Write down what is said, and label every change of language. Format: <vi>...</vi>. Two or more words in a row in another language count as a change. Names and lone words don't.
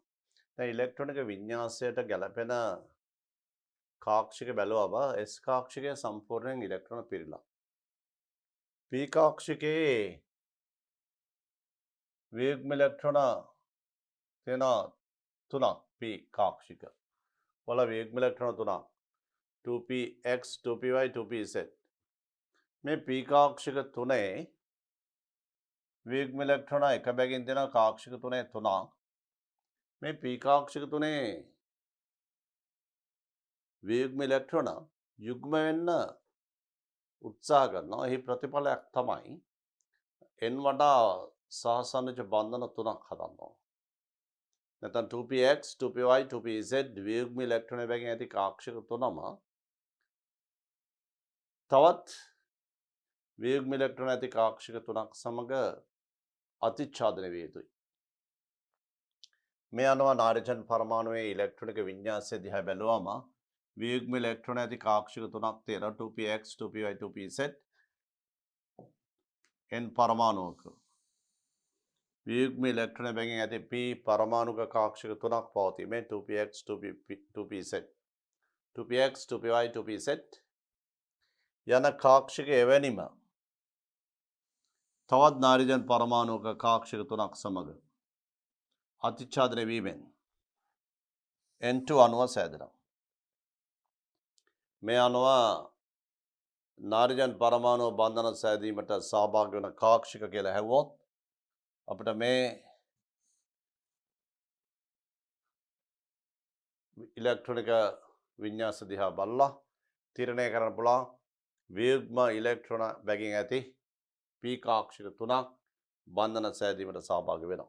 <si>දැන් ඉලෙක්ට්‍රොනික වින්‍යාසයට ගැලපෙන කාක්ෂික බැලුවම S කාක්ෂිකය සම්පූර්ණයෙන් ඉලෙක්ට්‍රෝන පිරීලා. P කාක්ෂිකයේ වියුග්ම ඉලෙක්ට්‍රෝන තියෙනවා තුනක් p කාක්ෂික. වල වියුග්ම ඉලෙක්ට්‍රෝන තුනක් 2px 2py 2pz. මේ p කාක්ෂික තුනේ වියුග්ම ඉලෙක්ට්‍රෝන එක බැගින් දෙන කාක්ෂික තුනේ තුනක්. මේ p කාක්ෂික තුනේ වියුග්ම ඉලෙක්ට්‍රෝන යුග්ම වෙන්න උත්සාහ කරනවා. එහි ප්‍රතිඵලයක් තමයි n වඩා සහසන්නජ බන්ධන තුනක් හදනවා. නැත්නම් 2px 2py 2pz වියුග්ම ඉලෙක්ට්‍රෝන බැගින් ඇති කාක්ෂික තුනම තවත් වියුග්ම ඉලෙක්ට්‍රෝන ඇති කාක්ෂික තුනක් සමග අතිච්ඡාදනය විය යුතුයි. මේ අනුව නාරිජන් පරමාණුවේ ඉලෙක්ට්‍රොනික වින්‍යාසය දිහා බැලුවම වියුග්ම ඉලෙක්ට්‍රෝන ඇති කාක්ෂික තුනක් තියෙනවා 2px 2py 2pz. n පරමාණුවක වියුග්ම ඉලෙක්ට්‍රෝන බැගින් ඇති p පරමාණුක කාක්ෂික තුනක් පවතී. මේ 2px 2pz 2px 2py 2pz යන කාක්ෂික එවැනිම තවත් නාරිජන් පරමාණුක කාක්ෂික තුනක් සමග අතිච්ඡාදනය වීමෙන් N2 අණුව සෑදෙනවා. මේ අණුව නාරිජන් පරමාණු බන්ධන සෑදීමට සහභාගී වන කාක්ෂික කියලා හැවුවොත් අපිට මේ ඉලෙක්ට්‍රොනික වින්‍යාස දිහා බලලා තීරණය කරන්න පුළුවන් වියුග්ම ඉලෙක්ට්‍රෝන බැගින් ඇති p කාක්ෂික තුනක් බන්ධන සෑදීමට සහභාගී වෙනවා.</si>